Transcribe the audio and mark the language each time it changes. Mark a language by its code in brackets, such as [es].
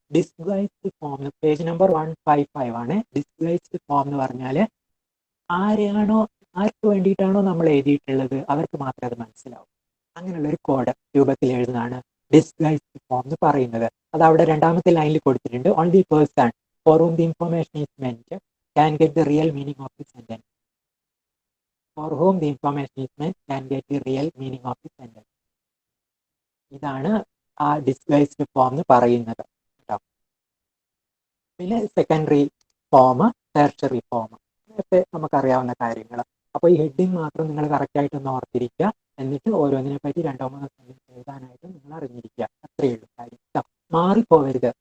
[ml] Disguised form page number 155 ആണ്. Disguised form എന്ന് പറഞ്ഞാൽ ആർക്ക് വേണ്ടിയിട്ടാണോ നമ്മൾ എഴുതിയിട്ടുള്ളത് അവർക്ക് മാത്രമേ അത് മനസ്സിലാവൂ. അങ്ങനെയുള്ള ഒരു കോഡ് രൂപത്തിൽ എഴുതുന്നതാണ് ഡിസ്ഗൈസ്ഡ് ഫോം എന്ന് പറയുന്നത്. അത് അവിടെ രണ്ടാമത്തെ ലൈനിൽ കൊടുത്തിട്ടുണ്ട്. [en] Only person for whom the information is meant can get the real meaning of the sentence. For whom the information is meant can get the real meaning of the sentence. [ml] ഇതാണ് ആ disguised form എന്ന് പറയുന്നത് കേട്ടോ. പിന്നെ secondary form, tertiary form, ഇതൊക്കെ നമുക്കറിയാവുന്ന കാര്യങ്ങൾ. അപ്പോൾ ഈ ഹെഡിങ് മാത്രം നിങ്ങൾ കറക്റ്റായിട്ടൊന്ന് ഓർത്തിരിക്കുക. എന്നിട്ട് ഓരോന്നിനെ പറ്റി 2-3 സെന്റൻസ് എഴുതാനായിട്ട് നിങ്ങൾ അറിഞ്ഞിരിക്കുക. അത്രയേ ഉള്ളൂ കാര്യം കേട്ടോ. മാറിപ്പോവരുത്.